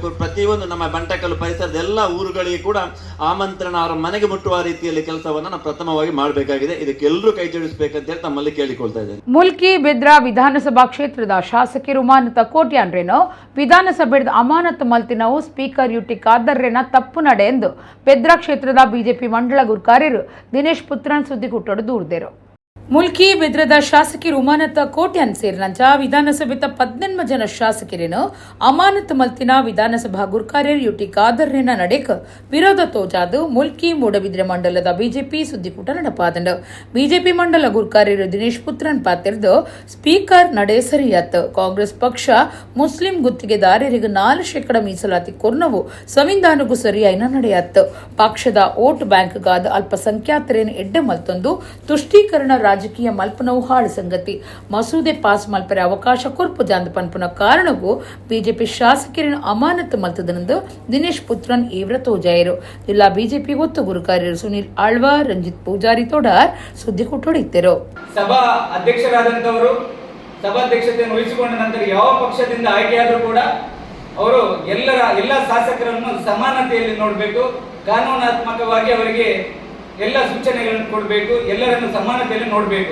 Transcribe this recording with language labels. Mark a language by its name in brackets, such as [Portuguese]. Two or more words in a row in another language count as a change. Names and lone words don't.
[Kannada] ಪ್ರತಿಯೊಂದು ನಮ್ಮ ಬಂಟಕಲ್ಲು ಪರಿಸರದ ಎಲ್ಲ ಊರುಗಳಿಗೆ ಕೂಡ ಆಮಂತ್ರಣ ಅವರ ಮನೆಗೆ ಮುಟ್ಟುವ ರೀತಿಯಲ್ಲಿ ಕೆಲಸವನ್ನು ನಾವು ಪ್ರಥಮವಾಗಿ ಮಾಡಬೇಕಾಗಿದೆ. ಇದಕ್ಕೆ ಎಲ್ಲರೂ ಕೈ ಜೋಡಿಸಬೇಕಂತೇಳಿ ತಮ್ಮಲ್ಲಿ ಕೇಳಿಕೊಳ್ತಾ ಇದ್ದೇನೆ. [Tulu] ಮುಲ್ಕಿ ಬೆದ್ರಾ ವಿಧಾನಸಭಾ ಕ್ಷೇತ್ರದ ಶಾಸಕರು ಉಮಾನತ ಕೋಟ್ಯಾನ್ರೇನೋ ವಿಧಾನಸಭೆದ ಅಮಾನತು ಮಲ್ತಿನವು ಸ್ಪೀಕರ್ ಯುಟಿ ಖಾದರ್ರೇನ ತಪ್ಪು ನಡೆ ಎಂದು ಬೆದ್ರಾ ಕ್ಷೇತ್ರದ ಬಿಜೆಪಿ ಮಂಡಳ ಗುರುಕಾರ್ಯರು ದಿನೇಶ್ ಪುತ್ರನ್ ಸುದ್ದಿಗುಟ್ಟೋಡು ದೂರ್ದೇರು. ಮುಲ್ಕಿ ಬೆದ್ರದ ಶಾಸಕರು ಉಮಾನತ ಕೋಟ್ಯಾನ್ ಸೇರಿನಂಚ ವಿಧಾನಸಭೆತ 18 ಜನ ಶಾಸಕರೇನು ಅಮಾನತು ಮಲ್ತಿನ ವಿಧಾನಸಭಾ ಗುರುಕಾರ್ಯರು ಯುಟಿ ಖಾದರ್ರೇನ ನಡೆಕ ವಿರೋಧ ತೋಜಾದು ಮುಲ್ಕಿ ಮೂಡಬಿದ್ರೆ ಮಂಡಲದ ಬಿಜೆಪಿ ಸುದ್ದಿಕೂಟ ನಡಪಾದಂಡು. ಬಿಜೆಪಿ ಮಂಡಲ ಗುರುಕಾರ್ಯರು ದಿನೇಶ್ ಪುತ್ರನ್ ಪಾತಿರ್ದು ಸ್ಪೀಕರ್ ನಡೆ ಸರಿಯಾತ್. ಕಾಂಗ್ರೆಸ್ ಪಕ್ಷ ಮುಸ್ಲಿಂ ಗುತ್ತಿಗೆದಾರರಿಗೆ 4% ಮೀಸಲಾತಿ ಕೊರ್ನವು ಸಂವಿಧಾನಗೂ ಸರಿಯಾಯಿನ ನಡೆಯತ್ತು. ಪಕ್ಷದ ವೋಟ್ ಬ್ಯಾಂಕ್ಗಾದ ಅಲ್ಪಸಂಖ್ಯಾತರೇನು ಎಡ್ಡೆ ಮಲ್ತೊಂದು ತುಷ್ಟೀಕರಣ ರಾಜಕೀಯ ಮಲ್ಪನವು ಹಾಳು ಸಂಗತಿ. ಮಸೂದೆ ಪಾಸ್ ಮಲ್ಪರೆ ಅವಕಾಶ ಕೊರ್ಪು ಜಾಂದ ಪನ್ಪುನ ಕಾರಣವು ಬಿಜೆಪಿ ಶಾಸಕರನ್ನು ಅಮಾನತು ಮಲ್ತದನೆಂದು ದಿನೇಶ್ ಪುತ್ರನ್ ಈವ್ರ ತೋಜಾಯರು. ಜಿಲ್ಲಾ ಬಿಜೆಪಿ ಒತ್ತು ಗುರುಕಾರ್ಯರು ಸುನೀಲ್ ಆಳ್ವಾ, ರಂಜಿತ್ ಪೂಜಾರಿ ತೋಡಾರ್ ಸುದ್ದಿ ಕೊಟ್ಟೊಡಿದ್ದರು. [Kannada] ಸಭಾ ಅಧ್ಯಕ್ಷರಾದಂತವರು ಸಭಾಧ್ಯಕ್ಷತೆಯನ್ನು ವಹಿಸಿಕೊಂಡ ನಂತರ ಯಾವ ಪಕ್ಷದಿಂದ ಆಯ್ಕೆಯಾದರೂ ಕೂಡ ಅವರು ಎಲ್ಲ ಶಾಸಕರನ್ನು ಸಮಾನತೆಯಲ್ಲಿ ನೋಡಬೇಕು, ಕಾನೂನಾತ್ಮಕವಾಗಿ ಅವರಿಗೆ ಎಲ್ಲ ಸೂಚನೆಗಳನ್ನು ಕೊಡಬೇಕು, ಎಲ್ಲರನ್ನು ಸಮಾನತೆಯಲ್ಲಿ ನೋಡಬೇಕು.